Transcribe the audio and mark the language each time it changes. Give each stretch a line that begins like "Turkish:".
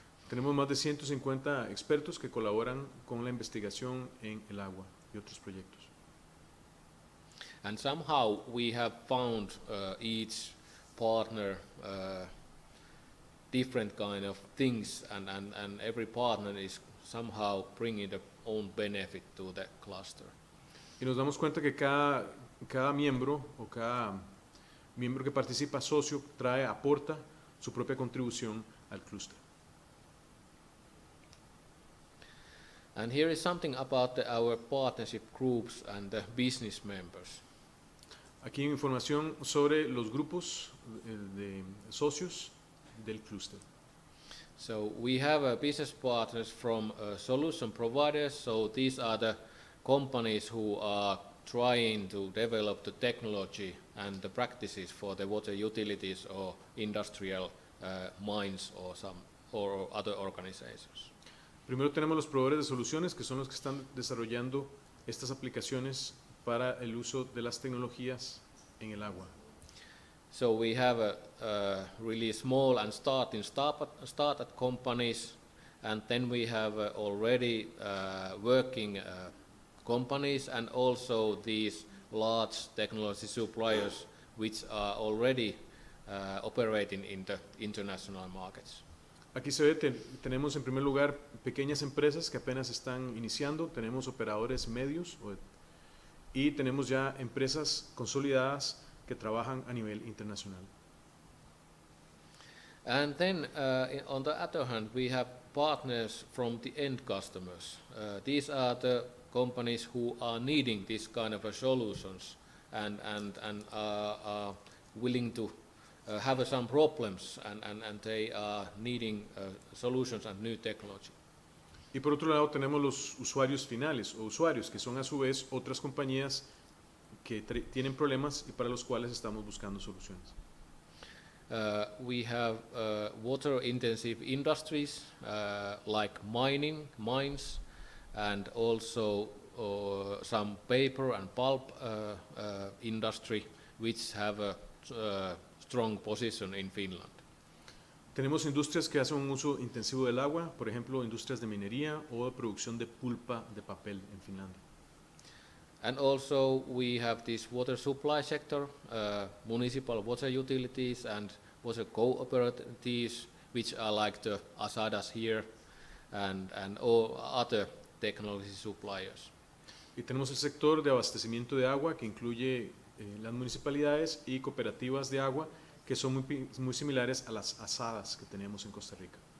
Spanish: Tenemos más de 150 expertos que colaboran con la investigación en el agua y otros proyectos.
English: And somehow we have found each partner different kind of things, and every partner is somehow bringing their own benefit to the cluster.
Spanish: Y nos damos cuenta que cada miembro o cada miembro que participa, socio, aporta su propia contribución al clúster.
English: And here is something about our partnership groups and the business members.
Spanish: Aquí hay información sobre los grupos de socios del clúster.
English: So we have business partners from solution providers. So these are the companies who are trying to develop the technology and the practices for the water utilities or industrial mines or other organizations.
Spanish: Primero tenemos los proveedores de soluciones, que son los que están desarrollando estas aplicaciones para el uso de las tecnologías en el agua.
English: So we have really small and startup companies, and then we have already working companies, and also these large technology suppliers which are already operating in the international markets.
Spanish: Aquí se ve, tenemos en primer lugar pequeñas empresas que apenas están iniciando, tenemos operadores medios y tenemos ya empresas consolidadas que trabajan a nivel internacional.
English: And then on the other hand, we have partners from the end customers. These are the companies who are needing this kind of solutions and are willing to have some problems, and they are needing solutions and new technology.
Spanish: Y por otro lado tenemos los usuarios finales o usuarios, que son a su vez otras compañías que tienen problemas y para los cuales estamos buscando soluciones.
English: We have water intensive industries like mines, and also some paper and pulp industry which have a strong position in Finland.
Spanish: Tenemos industrias que hacen un uso intensivo del agua, por ejemplo, industrias de minería o de producción de pulpa de papel en Finlandia.
English: And also we have this water supply sector, municipal water utilities and water cooperatives, which are like the Asadas here and all other technology suppliers.
Spanish: Y tenemos el sector de abastecimiento de agua, que incluye las municipalidades y cooperativas de agua, que son muy similares a las asadas que tenemos en Costa Rica.